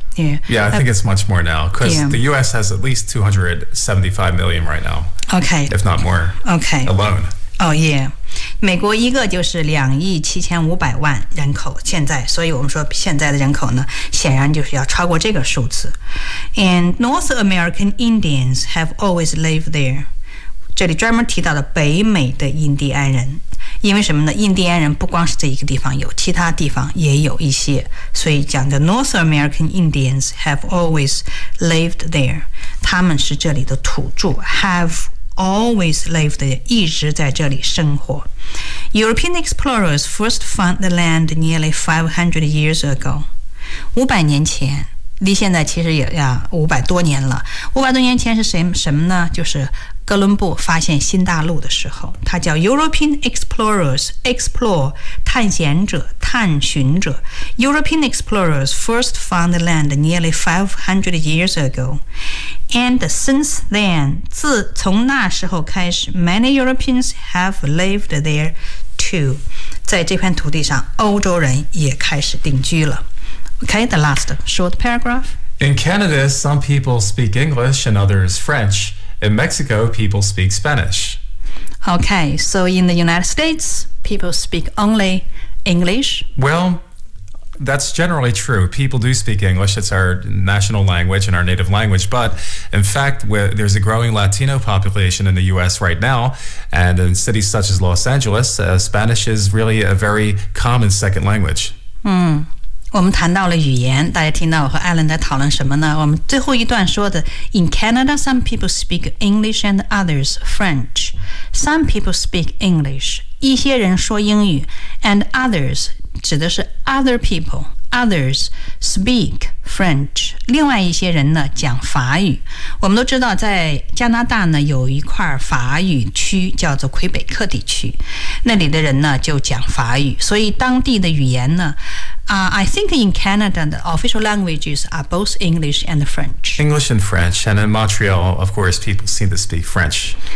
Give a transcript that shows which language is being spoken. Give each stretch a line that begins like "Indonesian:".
English: Yeah, yeah, I think it's much more now because the U.S. has at least 275 million right now. Okay, if not more. Okay, alone.
Chinese: Oh yeah, 美国一个就是2.75亿人口，现在，所以我们说现在的人口呢，显然就是要超过这个数字。
English: And North American Indians have always lived there.
Chinese: 这里专门提到了北美的印第安人，因为什么呢？印第安人不光是这一个地方有，其他地方也有一些，所以讲的
English: North American Indians have always lived there，
Chinese: 他们是这里的土著 ，
English: have always lived there，
Chinese: 一直在这里生活。
English: European explorers first found the land nearly 500 years ago，
Chinese: 500年前。离现在其实也呀500多年了。 500多年前是什么呢？就是哥伦布发现新大陆的时候，他叫
English: European explorers explore
Chinese: 探险者、探寻者。
English: European explorers first found the land nearly 500 years ago, and since then,
Chinese: 从那时候开始
English: ，many Europeans have lived there too。
Chinese: 在这片土地上欧洲人也开始定居了。
English: Okay, the last short paragraph. In Canada, some people speak English and others French. In Mexico, people speak Spanish. Okay, so in the United States, people speak only English? Well, that's generally true. People do speak English. It's our national language and our native language. But in fact, there's a growing Latino population in the U.S. right now. And in cities such as Los Angeles, Spanish is really a very common second language.
Chinese: 我们谈到了语言，大家听到我和艾伦在讨论什么呢？我们最后一段说的
English: ，In Canada, some people speak English and others French. Some people speak English.
Chinese: 一些人说英语
English: ，and others 指的是 other people. Others speak French.
Chinese: 另外一些人呢讲法语。我们都知道，在加拿大呢有一块法语区叫做魁北克地区，那里的人呢就讲法语，所以当地的语言呢。
English: I think in Canada, the official languages are both English and French. English and French. And in Montreal, of course, people seem to speak French.